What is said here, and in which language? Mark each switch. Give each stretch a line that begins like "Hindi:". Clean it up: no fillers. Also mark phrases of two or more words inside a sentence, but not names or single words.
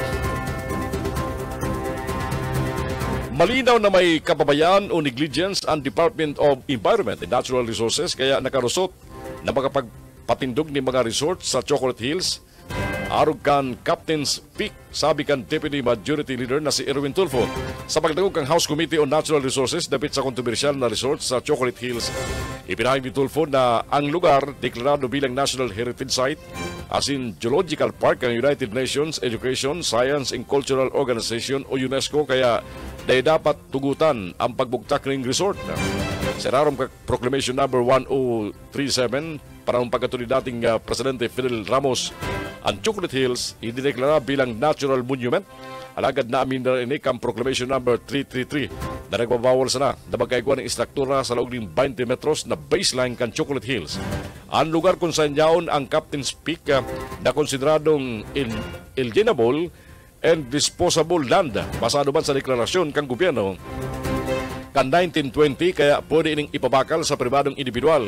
Bikol: Malinaw na may kapabayaan o negligence ang Department of Environment and Natural Resources kaya nakarusot na makapagpatindog ni mga resort sa Chocolate Hills. Arog kan Captain's Peak, sabi kan Deputy Majority Leader na si Erwin Tulfo. Sa pagdagog kang House Committee on Natural Resources dapit sa kontrobersyal na resort sa Chocolate Hills, ipinahayag ni Tulfo na ang lugar deklarado bilang National Heritage Site
English: as in
Bikol: Geological Park ng United Nations Education, Science and Cultural Organization o UNESCO kaya dahil dapat tugutan ang pagbugtak ng resort. Sa rarong Proclamation number 1037 para ang pagkatuli dating Presidente Fidel Ramos, ang Chocolate Hills idineklara bilang Natural Monument. Alagad na amin na rin ang Proclamation number 333 na nagbabawal sana na magkaiguan ng istruktura sa loob ng 20 metros na baseline kan Chocolate Hills. Ang lugar kung saan yaon ang Captain's Peak na konsideradong
English: inalienable and disposable land
Bikol: basado man sa deklarasyon kang gobyerno kan 1920 kaya pwede ining ipabakal sa pribadong individual.